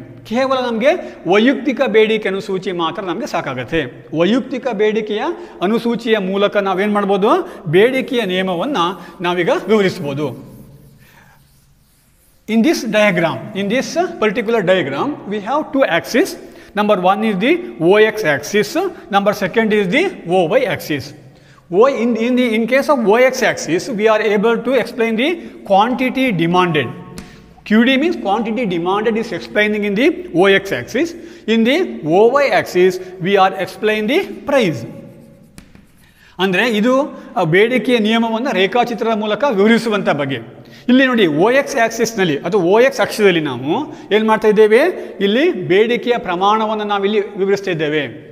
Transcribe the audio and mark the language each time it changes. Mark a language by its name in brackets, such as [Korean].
[Kannada] ಕೇವಲ ನಮಗೆ ವೈಯಕ್ತಿಕ ಬೇಡಿಕೆ ಅನುಸೂಚಿ ಮಾತ್ರ ನಮಗೆ ಸಾಕಾಗುತ್ತೆ. ವೈಯಕ್ತಿಕ ಬೇಡಿಕೆಯ ಅನುಸೂಚಿಯ ಮೂಲಕ ನಾವೇನು ಮಾಡ್ಬೋದು, ಬೇಡಿಕೆಯ ನಿಯಮವನ್ನು ನಾವೀಗ ವಿವರಿಸ್ಬೋದು. [English] In this particular diagram, we have two axes. Number one is the OX axis. Number second is the OY axis. In case of OX axis, we are able to explain the quantity demanded. QD means quantity demanded is explaining in the OX axis. In the OY axis, we are explaining the price. [Kannada] ಅಂದರೆ ಇದು ಬೇಡಿಕೆಯ ನಿಯಮವನ್ನು ರೇಖಾಚಿತ್ರದ ಮೂಲಕ ವಿವರಿಸುವಂಥ ಬಗ್ಗೆ. ಇಲ್ಲಿ ನೋಡಿ, OX ಆಕ್ಸಿಸ್ನಲ್ಲಿ ಅಥವಾ OX ಅಕ್ಷದಲ್ಲಿ ನಾವು ಏನು ಮಾಡ್ತಾ ಇದ್ದೇವೆ, ಇಲ್ಲಿ ಬೇಡಿಕೆಯ ಪ್ರಮಾಣವನ್ನು ನಾವಿಲ್ಲಿ ವಿವರಿಸ್ತಾ ಇದ್ದೇವೆ.